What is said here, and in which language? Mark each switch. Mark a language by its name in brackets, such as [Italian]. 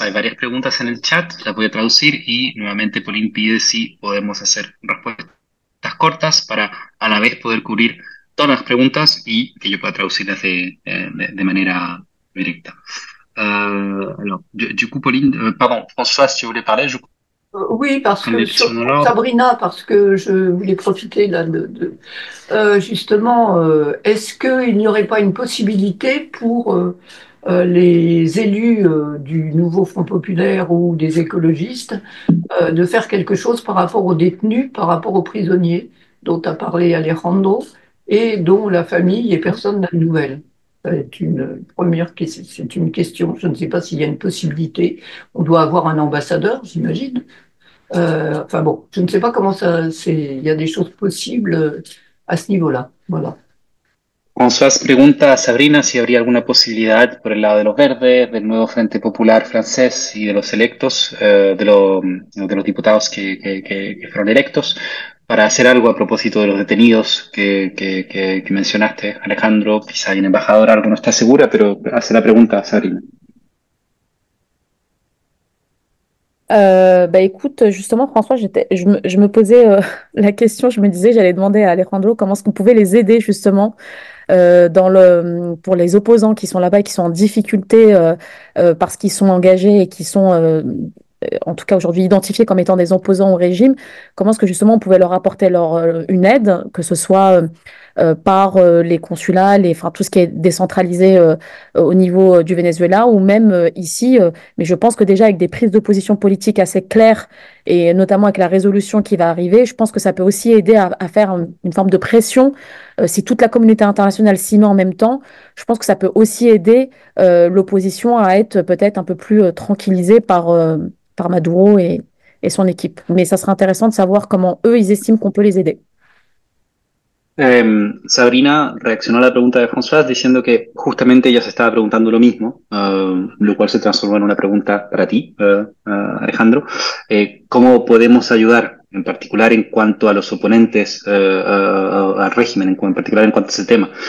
[Spanish] Hay varias preguntas en el chat, las voy a traducir y nuevamente Pauline pide si podemos hacer respuestas cortas para a la vez poder cubrir todas las preguntas y que yo pueda traducirlas de manera directa. [French] Alors, du coup, Pauline, pardon, François, si tu voulais parler, oui, parce que sur Sabrina, parce que je voulais profiter là justement, est-ce qu'il n'y aurait pas une possibilité pour les élus du nouveau Front populaire ou des écologistes de faire quelque chose par rapport aux détenus, par rapport aux prisonniers dont a parlé Alejandro et dont la famille et personne n'a de nouvelles? C'est une première question, c'est une question. Je ne sais pas s'il y a une possibilité. On doit avoir un ambassadeur, j'imagine. Enfin bon, je ne sais pas comment ça. Il y a des choses possibles à ce niveau-là. Voilà. [Spanish] François pregunta a Sabrina si habría alguna posibilidad por el lado de los verdes, del nuevo Frente Popular francés y de los electos, de los diputados que fueron electos, para hacer algo a propósito de los detenidos que mencionaste, Alejandro. Quizá hay un embajador, algo no está segura, pero hace la pregunta a Sabrina. [French] Écoute, justement, François, je me posais la question, je me disais, j'allais demander à Alejandro comment est-ce qu'on pouvait les aider justement pour les opposants qui sont là-bas et qui sont en difficulté parce qu'ils sont engagés et qui sont en tout cas aujourd'hui identifiés comme étant des opposants au régime. Comment est-ce que justement on pouvait leur apporter une aide, que ce soit par les consulats, enfin, tout ce qui est décentralisé au niveau du Venezuela ou même ici. Mais je pense que déjà avec des prises de position politiques assez claires et notamment avec la résolution qui va arriver, je pense que ça peut aussi aider à faire une forme de pression. Si toute la communauté internationale s'y met en même temps, je pense que ça peut aussi aider l'opposition à être peut-être un peu plus tranquillisée par Maduro et son équipe. Mais ça sera intéressant de savoir comment eux, ils estiment qu'on peut les aider. [Spanish] Sabrina reaccionó a la pregunta de François diciendo que justamente ella se estaba preguntando lo mismo, lo cual se transformó en una pregunta para ti, Alejandro. ¿Cómo podemos ayudar, en particular en cuanto a los oponentes al régimen, en particular en cuanto a ese tema?